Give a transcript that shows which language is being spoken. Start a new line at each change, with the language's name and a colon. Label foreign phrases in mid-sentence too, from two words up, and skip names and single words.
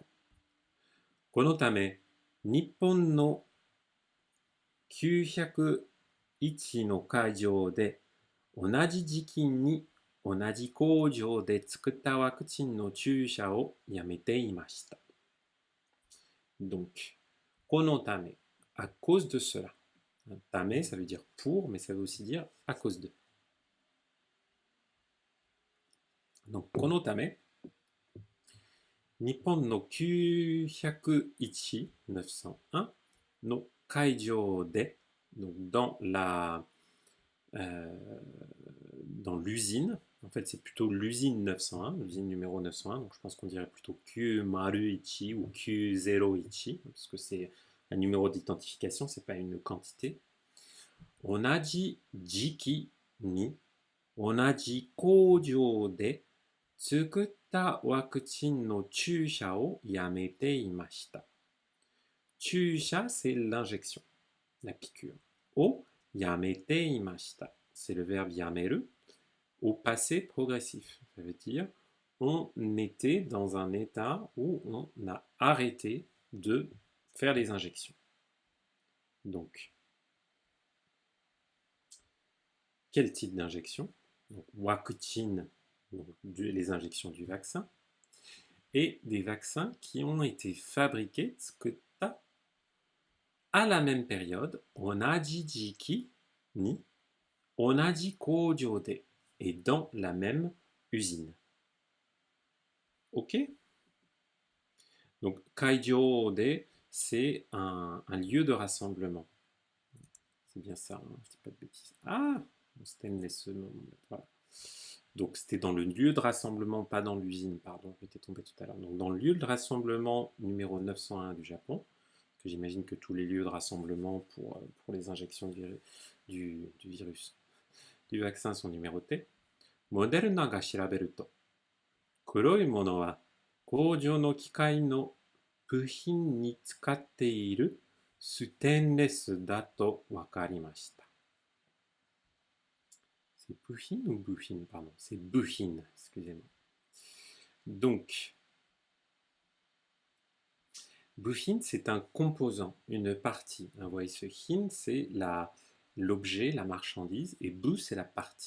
Japanese: このため、日本の901 の会場で同じ時期に同じ工場で作ったワクチンの注射をやめていました。Donc, このため,
French: à cause de cela. Tame, ça veut dire pour, mais ça veut aussi dire à cause de. Donc,
Japanese: このため, 日本の901, 901 no 会場で,
French: donc dans l'usine, en fait c'est plutôt l'usine 901, l'usine numéro 901, donc je pense qu'on dirait plutôt Q-Maru-ichi ou Q-0-ichi, parce que c'est un numéro d'identification, c'est pas une quantité.
Japanese: 同じ時期に同じ工場で作ったワクチンの注射をやめていました。注射,
French: c'est l'injection, la piqûre.
Japanese: O, やめていました,
French: c'est le verbe yameru, au passé progressif. Ça veut dire on était dans un état où on a arrêté de faire les injections. Donc, quel type d'injection? Wakuchin, les injections du vaccin, et des vaccins qui ont été fabriqués, tsukutta, à la même période,
Japanese: 同じ時期に同じ工場で,
French: et dans la même usine. Ok? Donc,
Japanese: 会場で,
French: c'est un lieu de rassemblement. C'est bien ça, hein, je dis pas de bêtises. Ah, stainless, voilà. Donc c'était dans le lieu de rassemblement, pas dans l'usine, pardon, j'étais tombé tout à l'heure. Donc dans le lieu de rassemblement numéro 901 du Japon, que j'imagine que tous les lieux de rassemblement pour les injections du virus, du vaccin sont numérotés.
Japanese: モデルナが調べると、黒いものは工場の機械の部品に使っているステンレスだとわかりました.
French: C'est buhin ou buhin, pardon, c'est buhin, excusez-moi. Donc, buhin, c'est un composant, une partie. Vous voyez, ce hin, c'est l'objet, la marchandise, et bu, c'est la partie.